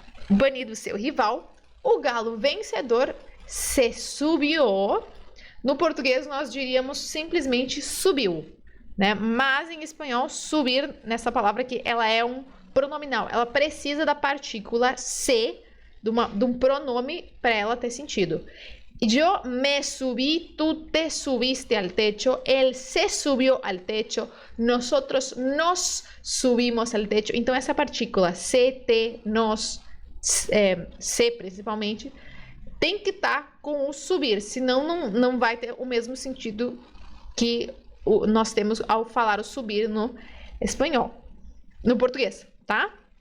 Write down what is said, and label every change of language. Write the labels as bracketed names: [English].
[Portuguese] Banido seu rival, o galo vencedor se subiu. No português nós diríamos simplesmente subiu, né? Mas em espanhol subir nessa palavra aqui, ela é um pronominal, ela precisa da partícula se, de um pronome para ela ter sentido. [Spanish] Yo me subí, tú te subiste al techo, él se subió al techo, nosotros nos subimos al techo. [Portuguese] Então essa partícula se, te, nos, se principalmente, tem que estar com o subir, senão não vai ter o mesmo sentido que nós temos ao falar o subir no espanhol, no português. Tá?